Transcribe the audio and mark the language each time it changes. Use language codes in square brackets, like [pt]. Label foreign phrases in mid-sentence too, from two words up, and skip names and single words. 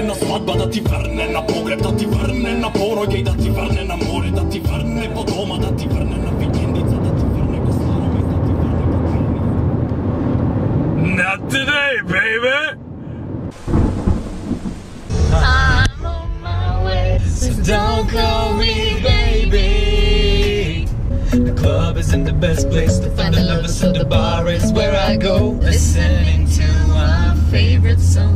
[mk] свадба да ти врне, на погреб да ти врне, на пороѓај да ти врне, на море да ти врне, по дома да ти врне, на викендица да ти врне, го слава да ти врне. [en] Not today, baby! I'm on my way, so don't call me baby. The club isn't the best place to find the lovers, so the bar is where I go. Listening to our favorite song.